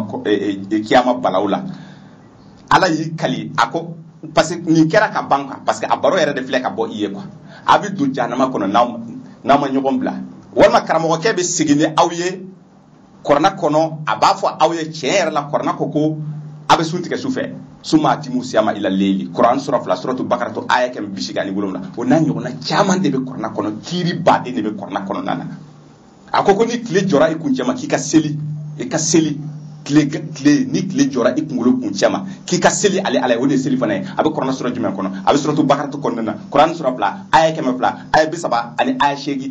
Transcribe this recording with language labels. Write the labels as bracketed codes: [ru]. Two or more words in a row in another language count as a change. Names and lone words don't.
[bm] kiyama balaw la ala y'i kali a ko parce que nin kɛra ka ban quoi parce que a baro yɛrɛ de filɛ ka bɔ i ye quoi a bɛ don jahanama kɔnɔ n'aw ma ɲɔgɔn bila walima karamɔgɔkɛ bɛ segin ni aw ye kuranɛ kɔnɔ a b'a fɔ aw ye tiɲɛ yɛrɛ la kuranɛ ko a bɛ sun tigɛ su fɛ [ar] ثم أتموا الصيام إلى الليل [bm] Kuran sura 2 suratul Bakara to aya 187 o n'a ɲɔgɔnna caman de bɛ kuranɛ kɔnɔ kiiri baden de bɛ kuranɛ kɔnɔna na a ko ni tile jɔra i kuncɛ ma k'i ka seli tile ni tile jɔra i kunkolo kuncɛ ma k'i ka seli ale ala ye o de ye seli fana ye a bɛ kuranɛ sura jumɛn kɔnɔ a bɛ suratul Bakara to kɔnɔna na Kuran sura 2 aya 100 aya 30 ani aya 8